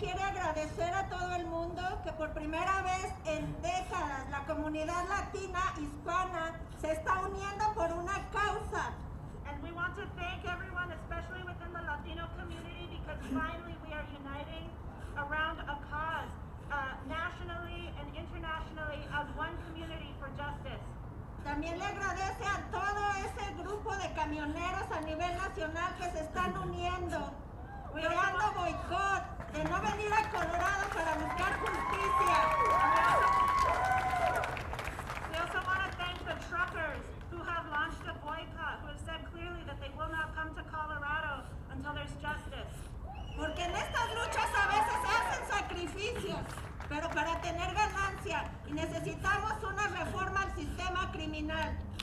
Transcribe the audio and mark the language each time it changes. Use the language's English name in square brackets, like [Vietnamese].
[Spanish] quiere agradecer a todo el mundo que por primera vez en décadas la comunidad latina hispana se está uniendo por una causa. [English] And we want to thank everyone, especially within the Latino community, because finally we are uniting around a cause, nationally and internationally, as one community for justice. [Spanish] También le agradece a todo ese grupo de camioneros a nivel nacional que se están uniendo, creando boicot, de no venir a Colorado para buscar justicia. [English] We also want to thank the truckers who have launched a boycott, who have said clearly that they will not come to Colorado until there's justice. [Spanish] Porque en estas luchas a veces se hacen sacrificios, pero para tener ganancia, y necesitamos una reforma al sistema criminal.